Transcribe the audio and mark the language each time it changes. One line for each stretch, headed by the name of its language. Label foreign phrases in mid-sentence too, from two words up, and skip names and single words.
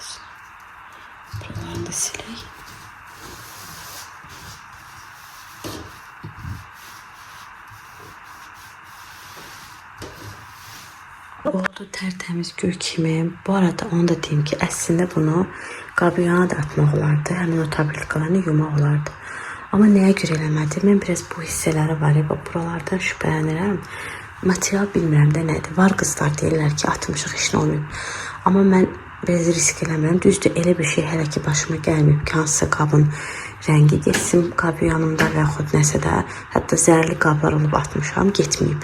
Turkish: Buralarını da sileyim. Oldu tertemiz gül kimi.
Azerbaijani: Bu arada onu da diyeyim ki əslində bunu qabiyana da atmaq olardı. Həmin o tabletkalarını yumaq olardı. Amma nəyə görə eləmədim? Mən biraz bu hissələri var ya, buralardan şübhələnirəm. Material bilmirəm də nədir. Var qızlar deyirlər ki, atmışıq, heç nə olmayıb. Amma mən Bez risk eləmirəm. Düzdür, elə bir şey hələ ki başıma gəlməyib ki, hansısa qabın rəngi getsin qab yanımda və yaxud nəsə də, hətta zərli qablar olub atmışam, getməyib.